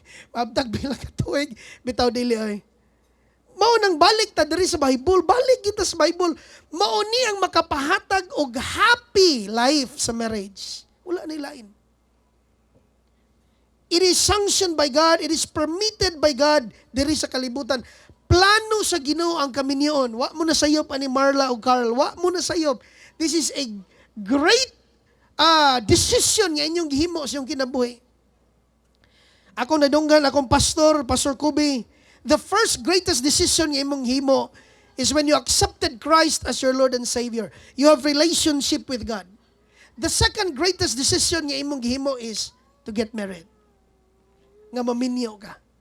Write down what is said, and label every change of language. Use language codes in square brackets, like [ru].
[ceb] Mabtag bilang katuig, bitaw dili ay. Mao nang balik ta diri sa Bible, balik kita sa Bible. Mao ni ang makapahatag og happy life sa marriage. Wala na ilain. [en] It is sanctioned by God, it is permitted by God [ceb] diri sa kalibutan. Plano sa Ginoo ang kaminyoon. Wa mo na sayop ani Marla o Carl, wa mo na sayop. [en] This is a great decision [ceb] nga inyong gihimo sa inyong kinabuhi. Ako nadunggan, akong pastor, [en] Pastor Kubi, the first greatest decision [ceb] nga imong himo [en] is when you accepted Christ as your Lord and Savior. You have relationship with God. The second greatest decision [ceb] nga imong gihimo [en] is to get married. [ceb] Nga maminyo ka.